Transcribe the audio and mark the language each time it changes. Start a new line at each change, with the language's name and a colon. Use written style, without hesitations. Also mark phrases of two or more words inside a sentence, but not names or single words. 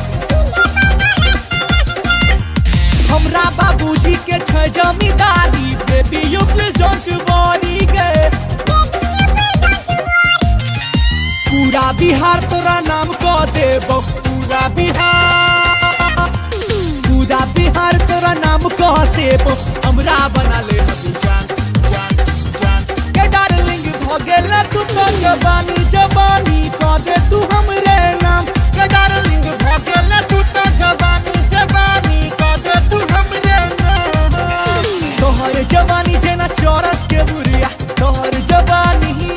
Maithili: हमरा बाबूजी के छ जमींदारी
English: baby you please don't worry
Maithili: गे पूरा बिहार तोरा नाम क देबो पूरा बिहार तोरा नाम क देबो हमरा बना ले जान जान जान के डार्लिंग भ गेला तू तो जवानी जवानी क दे तू हमरे नाम के डार्लिंग भ गेला तू तो जवानी जवानी क दे तू हमरे नाम तोहर जवानी जेना चौरस के बुरिया तोहर जवानी